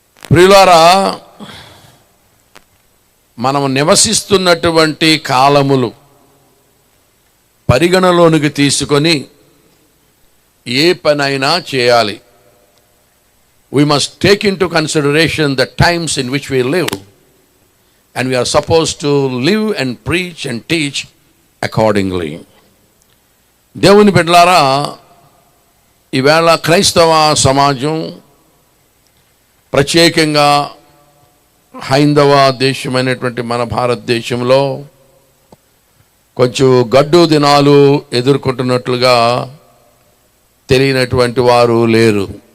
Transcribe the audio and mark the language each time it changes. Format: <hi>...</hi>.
<te>ప్రియులారా, మనం నివసిస్తున్నటువంటి కాలములు పరిగణలోనికి తీసుకొని ఏ పనైనా చేయాలి.</te> <en>We must take into consideration the times in which we live, and we are supposed to live and preach and teach accordingly.</en> <te>దేవుని బిడ్డలారా, ఈవేళ క్రైస్తవ సమాజం, ప్రత్యేకంగా హైందవ దేశమైనటువంటి మన భారతదేశంలో కొంచెం గడ్డు దినాలు ఎదుర్కొంటున్నట్లుగా తెలియనటువంటి వారు లేరు.</te>